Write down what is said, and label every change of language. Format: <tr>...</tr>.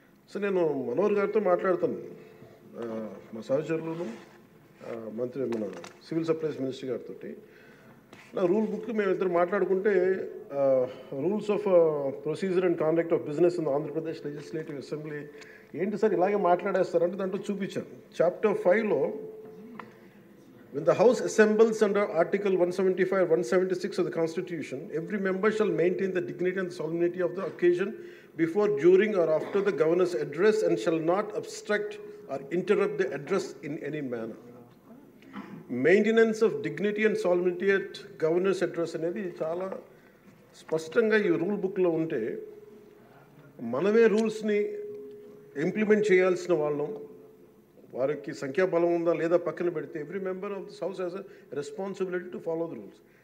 <te>So నేను మనోహర్ గారితో మాట్లాడుతాను, మా సహచరులను, మన సివిల్ సప్లైస్ మినిస్టర్ గారితో. నా రూల్ బుక్ మేమిద్దరు మాట్లాడుకుంటే rules of procedure and conduct of business in Andhra Pradesh legislative assembly ఏంటి సార్ ఇలాగే మాట్లాడేస్తారంటే దాంట్లో చూపించాను. Chapter 5లో</te> <en>when the House assembles under Article 175 or 176 of the Constitution, every member shall maintain the dignity and the solemnity of the occasion before, during or after the Governor's address and shall not obstruct or interrupt the address in any manner. Maintenance of dignity and solemnity at governor's address</en> <te>అనేది చాలా స్పష్టంగా ఈ rule బుక్లో ఉంటే మనమే రూల్స్ని implement చేయాల్సిన వాళ్ళం. వారికి సంఖ్యాబలం ఉందా లేదా పక్కన పెడితే</te> <en>Every member of this house has a responsibility to follow the rules.</en>